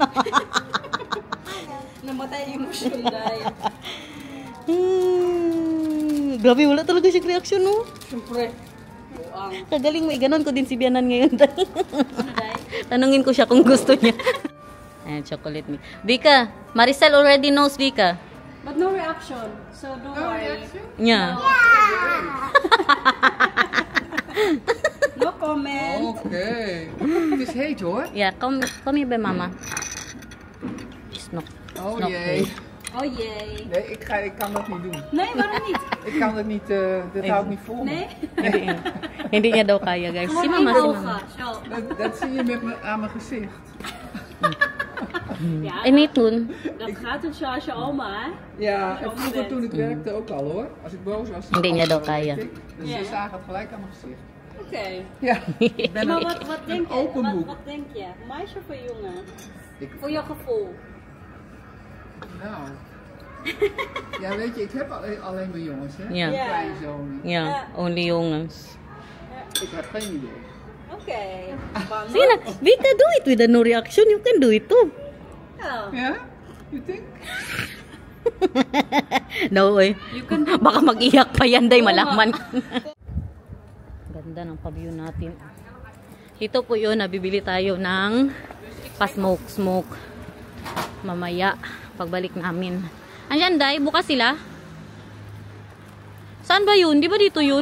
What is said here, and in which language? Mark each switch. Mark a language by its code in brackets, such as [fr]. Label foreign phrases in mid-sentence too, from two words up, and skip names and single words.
[tl] Namatay yung emotion, Day. Grabe, wala talaga siya reaction, no? Siyempre. Buang. Kagaling mo, ganon ko din si Bianan ngayon, Day. Ano, Day? Tanungin ko siya kung gusto niya. [en] Ayan, chocolate milk. Vika, Maricel already knows, Vika. But no reaction. So don't No worry. reaction? Yeah. No comment. [nl] Oké. Het is heet hoor. [en] Yeah, come here bij mama. Snok. [nl] Oh Snok. jee. Oh jee. Nee, ik kan dat niet doen. Nee, waarom niet? Ik kan het niet, dit hou ik niet vol. Nee? [tl] Hindi niya daw kaya, guys. Si mama, si mama. [nl] Zo. Dat zie je aan mijn gezicht. Ja, [tl] Ay, may tun. [nl] dat gaat dus zoals je oma, hè? Ja, en vroeger toen ik werkte ook al hoor. Als ik boos was, [tl] Hindi niya daw [nl] dan [tl] kaya. [nl] weet ik. Dus Ja. ze zagen het gelijk aan mijn gezicht. Oké. Ja, ik ben Maar een, wat denk je? open boek. Wat denk je? Meisje of een jongen? Ik- Voor je gevoel. Nou. Ja, weet je, ik heb alleen maar jongens, hè? Ja. Ja. Kleinzonen. [en] Yeah, only jongens. [nl] Ik heb geen idee. Oké. Spannend. [tl] Sige na, [en] Vika, do it with a no reaction. You can do it too. [nl] Ja. Ja? [en] You think? No, eh. You can do [tl] Baka mag-iyak pa yan, Day, malaman. Ganda ng paview natin. Ito po yun, nabibili tayo ng pa-smoke. Mamaya, pagbalik namin. Andyan, Day, bukas sila. Saan ba yun? Di ba dito yun?